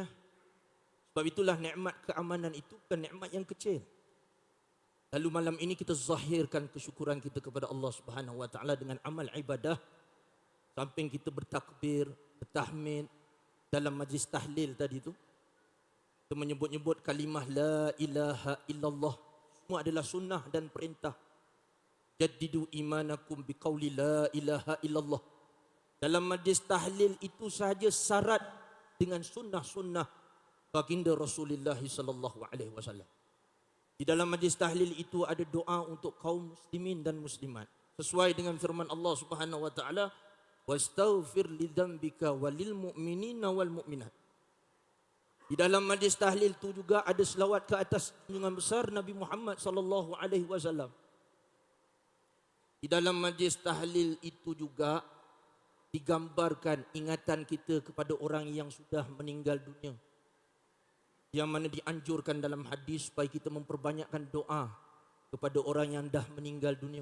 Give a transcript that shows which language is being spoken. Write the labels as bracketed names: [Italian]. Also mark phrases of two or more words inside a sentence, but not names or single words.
[Malay] Sebab itulah nikmat keamanan itu bukan nikmat yang kecil. Lalu malam ini kita zahirkan kesyukuran kita kepada Allah [Arabic] سبحانه وتعالى [Malay] dengan amal ibadah. Samping kita bertakbir, bertahmid dalam majlis tahlil tadi tu, kita menyebut-nyebut kalimah [Arabic] لا إله إلا الله. [Malay] Semua adalah sunnah dan perintah. [Arabic] جددوا إيمانكم بقول لا إله إلا الله. [Malay] Dalam majlis tahlil itu sahaja syarat dengan sunnah-sunnah baginda Rasulullah [Arabic] صلى الله عليه وسلم. [Malay] Di dalam majlis tahlil itu ada doa untuk kaum muslimin dan muslimat, sesuai dengan firman Allah [Arabic] سبحانه وتعالى, واستغفر لذنبك وللمؤمنين والمؤمنات. [Malay] Di dalam majlis tahlil itu juga ada selawat ke atas junjungan besar Nabi Muhammad [Arabic] صلى الله عليه وسلم. [Malay] Di dalam majlis tahlil itu juga digambarkan ingatan kita kepada orang yang sudah meninggal dunia, yang mana dianjurkan dalam hadis supaya kita memperbanyakkan doa kepada orang yang dah meninggal dunia.